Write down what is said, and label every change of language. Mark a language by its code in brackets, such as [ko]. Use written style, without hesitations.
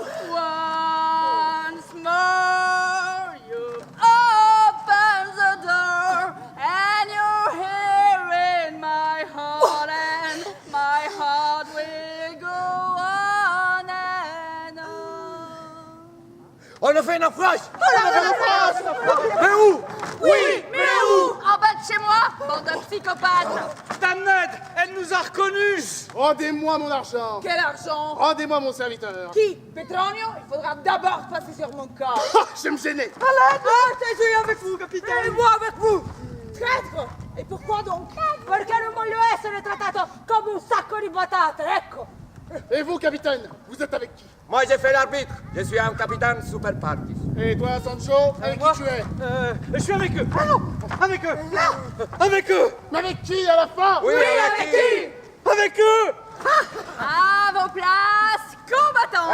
[en] Once more, you open the door, and you're here in my heart, and my heart will go on and on. [fr] On a fait naufrage! Mais où? Oui, mais où? En bas de chez moi, bande de psychopathes. Damned, elle nous a reconnus. Rendez-moi mon argent. Quel argent? Rendez-moi mon serviteur. Qui? Petronio? Il faudra d'abord passer sur mon corps. Ah, je vais me gêner. Ah, Jésus avec vous, capitaine. Et moi avec vous. Traître! E pourquoi donc? [it] Perché non voglio essere trattato come un sacco di patate, ecco. [fr] Et vous, capitaine, vous êtes avec qui? Moi, j'ai fait l'arbitre. Je suis un capitaine super partis. Et toi, Sancho, avec qui tu es? Je suis avec eux. Ah non, avec eux. Avec eux. Mais avec qui à la fin? Oui, avec qui? Avec eux. À vos places, combattants.